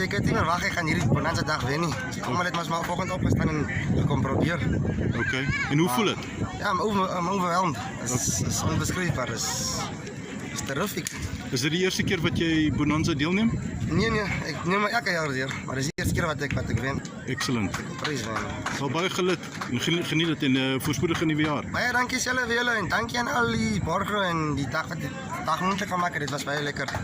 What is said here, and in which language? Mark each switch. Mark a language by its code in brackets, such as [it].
[af] Ek het nie verwag ek gaan hierdie bonanza dag wen nie. Ek kom net maar vanoggend opgestaan en gekom probeer. Okay. En hoe voel dit? Ja, [en] I'm overwhelmed. [af] Dit is onbeskryfbaar. Dit is terrific. Is dit die eerste keer wat jy bonanza deelneem? Nee, ek neem maar elke jaar deur, maar dis die eerste keer wat ek wen. [en] Excellent. [af] Prys man. Wel baie geluk en geniet dit en voorspoedige nuwe jaar. Baie dankie selfe vir julle en dankie aan al die borgers en die dag moontlik gemaak het. Dit was baie lekker.